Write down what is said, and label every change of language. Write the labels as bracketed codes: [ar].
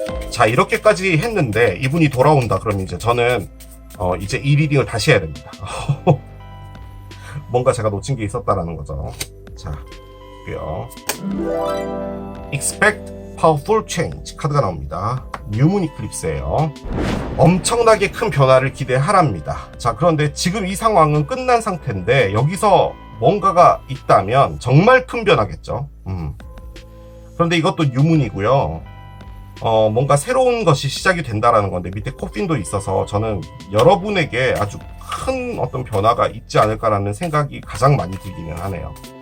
[ko] 자, 이렇게까지 했는데 이분이 돌아온다. 그럼 이제 저는 이제 이 리딩을 다시 해야 됩니다. 뭔가 제가 놓친 게 있었다라는 거죠. 자, 볼게요. [en] Expect Powerful Change [ko] 카드가 나옵니다. 뉴문 이클립스예요. 엄청나게 큰 변화를 기대하랍니다. 자, 그런데 지금 이 상황은 끝난 상태인데 여기서 뭔가가 있다면 정말 큰 변화겠죠. 그런데 이것도 뉴문이고요. 뭔가 새로운 것이 시작이 된다라는 건데 밑에 코핀도 있어서 저는 여러분에게 아주 큰 어떤 변화가 있지 않을까라는 생각이 가장 많이 들기는 하네요.